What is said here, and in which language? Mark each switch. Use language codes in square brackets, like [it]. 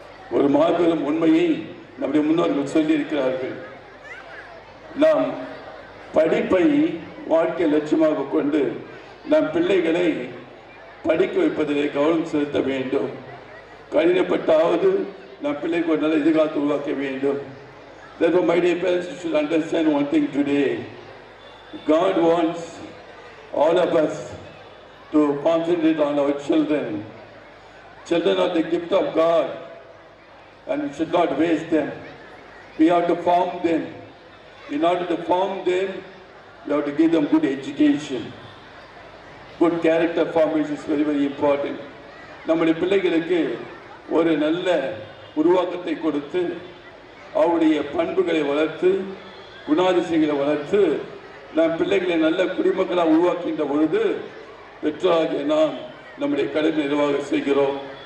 [ta] ஒரு மாபெரும் உண்மையை நம்முடைய முன்னோர்கள் சொல்லியிருக்கிறார்கள். நாம் படிப்பை வாழ்க்கை லட்சியமாக கொண்டு நம் பிள்ளைகளை படிக்க வைப்பதிலே கவனம் செலுத்த வேண்டும். கடினப்பட்டாவது நம் பிள்ளைக்கு ஒரு நல்ல எதிர்காலத்தை உருவாக்க வேண்டும். [en] Therefore, my dear parents, you should understand one thing today. God wants all of us to concentrate on our children. Children are the gift of God, and we should not waste them. We have to form them. In order to form them, we have to give them good education. Good character formation is very, very important. [ta] நம்முடைய பிள்ளைகளுக்கு ஒரு நல்ல உருவாக்கத்தை கொடுத்து அவருடைய பண்புகளை வளர்த்து குணாதிசயங்களை வளர்த்து நம் பிள்ளைகளை நல்ல குடிமக்களாக உருவாக்கின்ற பொழுது பெற்றோராகிய நாம் நம்முடைய கடமை நிர்வாக செய்கிறோம்.